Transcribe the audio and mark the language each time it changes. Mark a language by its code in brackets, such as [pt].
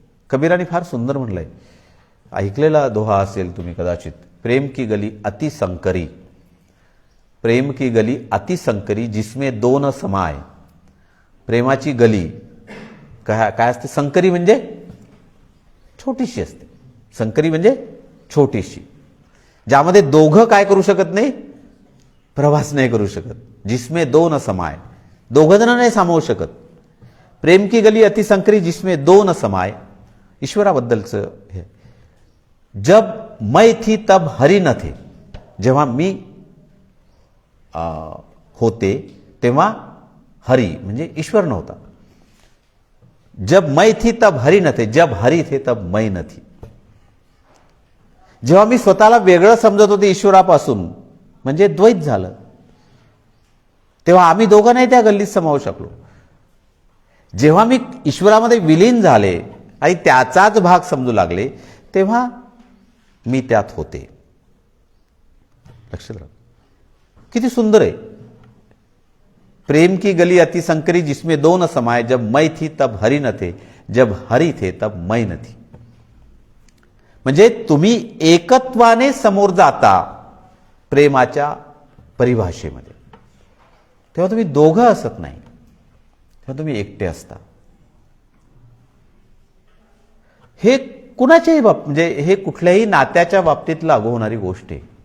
[mr] कबीराने फार सुंदर म्हणलंय, ऐकलेला दोहा असेल तुम्ही कदाचित, [hi] प्रेम की गली अति संकरी, प्रेम की गली अति संकरी जिसमें दो न समाय. [mr] प्रेमाची गली काय असते? संकरी म्हणजे छोटीशी असते. संकरी म्हणजे छोटीशी, ज्यामध्ये दोघं काय करू शकत नाही, प्रवास नाही करू शकत. [hi] जिसमें दो न समाय, [mr] दोघं जण नाही सामावू शकत. [hi] प्रेम की गली अति संकरी जिसमें दो न समाय. [mr] ईश्वराबद्दलचं हे, [hi] जब मैं थी तब हरि न थे, [mr] जेव्हा मी होते तेव्हा हरी म्हणजे ईश्वर नव्हता. [hi] जब मैं थी तब हरी न थे, जब हरी थे तब मैं न थी. [mr] जेव्हा मी स्वतःला वेगळं समजत होते ईश्वरापासून म्हणजे द्वैत झालं, तेव्हा आम्ही दोघं नाही त्या गल्लीत समावू शकलो. जेव्हा मी ईश्वरामध्ये विलीन झाले आणि त्याचाच भाग समजू लागले तेव्हा मी त्यात होते. लक्षात राहा किती सुंदर आहे. [hi] प्रेम की गली अति संकरी जिसमें दो न समाये, जब मैं थी तब हरी न थे, जब हरी थे तब मैं न थी. [mr] म्हणजे तुम्ही एकत्वाने समोर जाता प्रेमाच्या परिभाषेमध्ये, तेव्हा तुम्ही दोघं असत नाही, तेव्हा तुम्ही एकटे असता. हे कुणाच्याही म्हणजे हे कुठल्याही नात्याच्या बाबतीत लागू होणारी गोष्ट आहे.